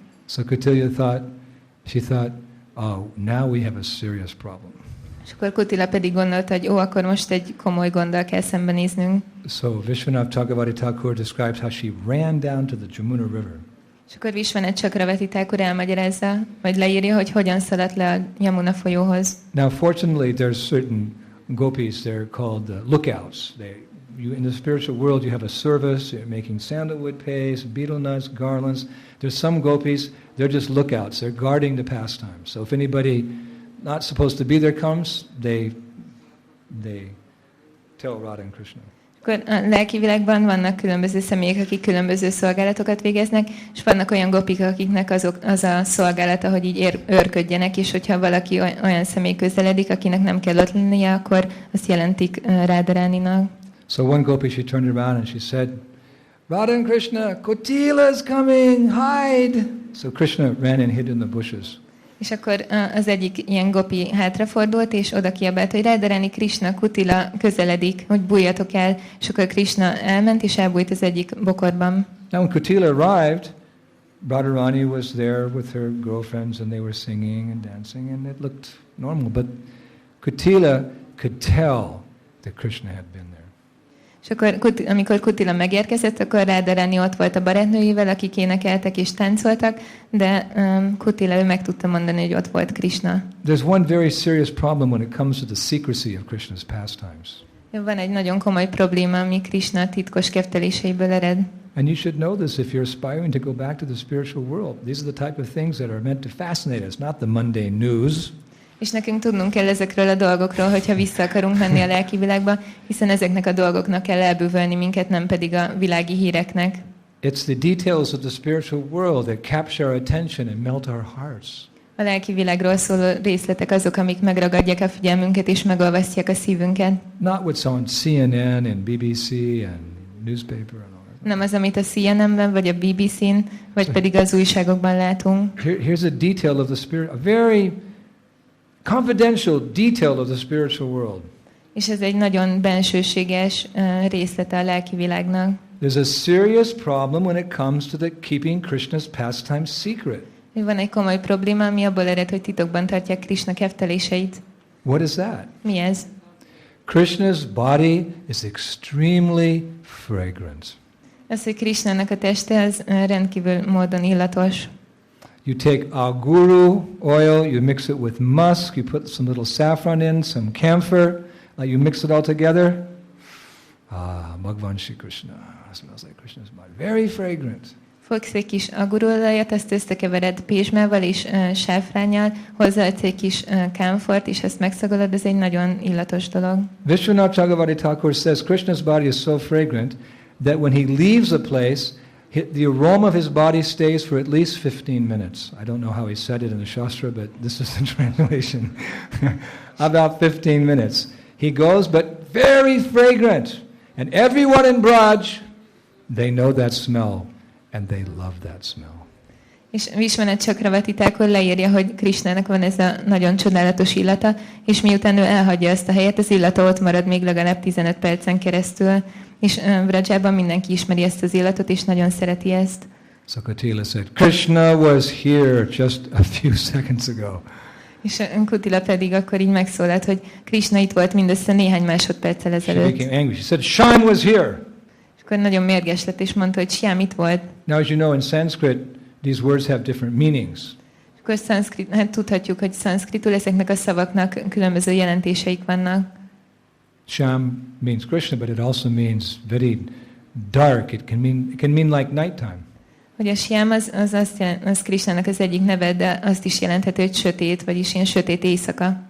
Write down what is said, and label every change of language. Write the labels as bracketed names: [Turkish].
[English] So Kotila thought, oh, now we have a serious problem. [Hungarian] És akkor Kutila pedig gondolta, hogy ó, akkor most egy komoly gonddal kell szembenéznünk. [English] So Vishwanath Chakravarti Thakur describes how she ran down to the Jamuna River. [Hungarian] És akkor Vishwanath Chakravarti Thakur elmagyarázza, vagy leírja, hogy hogyan szaladt le a Yamuna folyóhoz. [English] Now, fortunately, there's certain gopis, they're called lookouts. In the spiritual world, you have a service, you're making sandalwood paste, betel nuts, garlands. There's some gopis, they're just lookouts. They're guarding the pastime. So if anybody not supposed to be there comes, they tell Radha and Krishna. [Hungarian] Akkor a lelki világban vannak különböző személyek, akik különböző szolgálatokat végeznek, és vannak olyan gopik, akiknek az a szolgálata, hogy így őrködjenek, és hogyha valaki olyan személy közeledik, akinek nem kell ott lennie, akkor azt jelentik Radharaninak. [English] So one gopi, she turned around and she said, Radha and Krishna, Kotila is coming, hide! So Krishna ran and hid in the bushes. [Hungarian] És akkor az egyik ilyen gopi hátrafordult, és oda kiabált, hogy Radharani, Krishna, Kutila közeledik, hogy bújjatok el. És akkor Krishna elment, és elbújt az egyik bokorban. [English] Now when Kotila arrived, Radharani was there with her girlfriends and they were singing and dancing and it looked normal. But Kotila could tell that Krishna had been there. [Hungarian] És akkor, amikor Kutila megérkezett, akkor Radharani ott volt a barátnőivel, akik énekeltek és táncoltak, de Kutila ő meg tudta mondani, hogy ott volt Krishna. [English] There's one very serious problem when it comes to the secrecy of Krishna's pastimes. [Hungarian] Van egy nagyon komoly probléma, ami Krishna titkos kefteléseiből ered. [English] And you should know this if you're aspiring to go back to the spiritual world. These are the type of things that are meant to fascinate us, not the mundane news. [Hungarian] És nekünk tudnunk kell ezekről a dolgokról, hogyha vissza akarunk menni a lelki világba, hiszen ezeknek a dolgoknak kell elbűvölni minket, nem pedig a világi híreknek. [English] It's the details of the spiritual world that capture our attention and melt our hearts. [Hungarian] A lelki világról szóló részletek azok, amik megragadják a figyelmünket és megolvasztják a szívünket. [English] Not what's on CNN and BBC and newspaper and all that. [Hungarian] Nem az, amit a CNN-ben, vagy a BBC-n, vagy pedig az újságokban látunk. [English] Here's a detail of the spirit, a very confidential detail of the spiritual world. [Hungarian] És ez egy nagyon bensőséges részlete a lelki világnak. [English] There's a serious problem when it comes to the keeping Krishna's pastimes secret. [Hungarian] Van egy komoly probléma, ami abból ered, hogy titokban tartják Krishna kefteléseit. [English] What is that? [Hungarian] Mi ez? [English] Krishna's body is extremely fragrant. [Hungarian] Az, hogy Krishnának a teste, az rendkívül módon illatos. [English] You take aguru oil, you mix it with musk, you put some little saffron in, some camphor, you mix it all together. Bhagavan Shri Krishna smells like Krishna's body. Very fragrant. [Hungarian] Fogsz egy kis agurolajat, azt összekevered pézsmával és sáfránnyal, hozzáadsz egy kis kámfort, és ezt megszagolod, ez egy nagyon illatos dolog. [English] Vishwanath Chakravarti Thakur says Krishna's body is so fragrant that when he leaves a place, the aroma of his body stays for at least 15 minutes. I don't know how he said it in the Shastra, but this is the translation. About 15 minutes. He goes, but very fragrant. And everyone in Braj, they know that smell, and they love that smell. [Hungarian] És Vishwanath Chakravarti Thakur leírja, hogy Krishnának van ez a nagyon csodálatos illata, és miután ő elhagyja ezt a helyet, az illata ott marad még legalább 15 percen keresztül. És Vrajában mindenki ismeri ezt az illatot, és nagyon szereti ezt. [English] So Kotila said, Krishna was here just a few seconds ago. [Hungarian] És Kotila pedig akkor így megszólalt, hogy Krishna itt volt mindössze néhány másodperccel ezelőtt. [English] She became angry. She said, Shyam was here. [Hungarian] És akkor nagyon mérges lett, és mondta, hogy Shyam itt volt. [English] Now, as you know, in Sanskrit, these words have different meanings. [Hungarian] És akkor hát tudhatjuk, hogy szanszkritul ezeknek a szavaknak különböző jelentéseik vannak. [English] Shyam means Krishna, but it also means very dark. It can mean like nighttime. [Hungarian] Hogy a Shyam az Krishnának az egyik neve, de azt is jelenthető, hogy sötét, vagyis ilyen sötét éjszaka.